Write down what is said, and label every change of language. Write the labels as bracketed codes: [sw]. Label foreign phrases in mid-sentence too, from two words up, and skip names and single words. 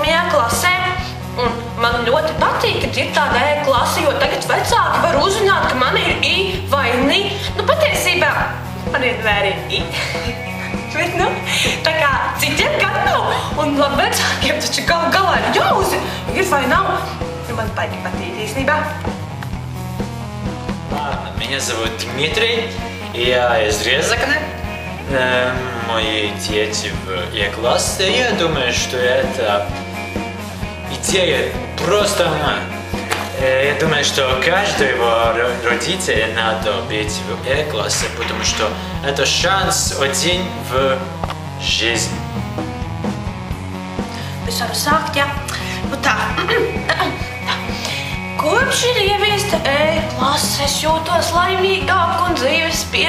[lv] klasē, un man ļoti patīk, ka ir tāda E-klase, jo tagad vecāki var uzzināt, ka man ir I vai Ni. Nu, patiesībā, man vienmēr ir I. Bet, nu, tā kā citiem gan nav, un labi vecākiem taču galā ir jāuzzina, ir vai nav. Man baigi patīk īstenībā. [ru] Меня зовут Дмитрий, я из Резакна. Мои дети в E-классе. Я думаю, что эта идея просто... Я думаю, что каждого родителя надо быть в E-классе, потому что это шанс один в жизни. [lv] Es varu sākt, jā. Nu tā. Kopš ir ieviesta E-klase, es jūtos laimīgāk un dzīves